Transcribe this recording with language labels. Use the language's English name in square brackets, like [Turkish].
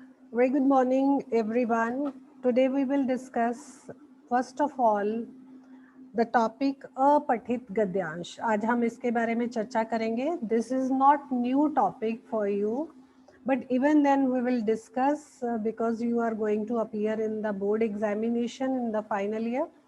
[English] Very good morning, everyone. Today we will discuss, first of all, the topic अपठित गद्यांश. [Hindi] आज हम इसके बारे में चर्चा करेंगे. [English] This is not new topic for you, but even then we will discuss because you are going to appear in the board examination in the final year.